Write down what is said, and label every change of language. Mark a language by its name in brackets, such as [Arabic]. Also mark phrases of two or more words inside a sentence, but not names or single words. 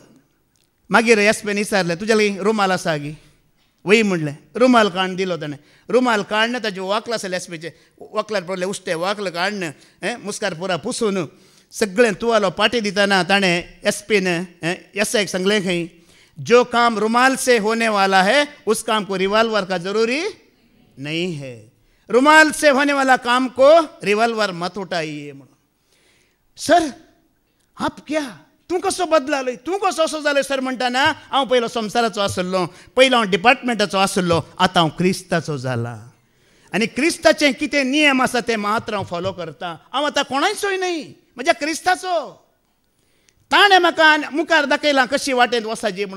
[Konkani] मागीर SPन विचारलें तुज्या लागीं रुमाल आसा गी, वय म्हणलें. रुमाल काडून दिलो ताणें. रुमाल काडून ताजे वॉकल आसले SPचे वॉकलार पडले उश्टें वॉकल काडून मुस्कार पुरा पुसून सगळें तुवालो पाटी दितना ताणें SPन SIक सांगलें खंय, [Hindi] जो काम रुमाल से होने वाला है उस काम को रिवॉल्वर का जरूरी नहीं है. रुमाल से होने वाला काम को रिवॉल्वर मत उठाइए म्हणून. सर आप क्या, [Konkani] तूं कसो बदलालो, तूं कसो असो जालो सर म्हणटाना हांव पयलो संवसाराचो आसलो, पयलो हांव डिपार्टमेंटाचो आसलो, आतां हांव क्रिस्ताचो जाला आनी क्रिस्ताचें कितें नियम आसा ते मात्र हांव फॉलो करता. हांव आतां कोणाचोय न्ही, म्हज्या क्रिस्ताचो. ताणें म्हाका मुखार दाखयलां कशी वाटेन वचाची म्हणून.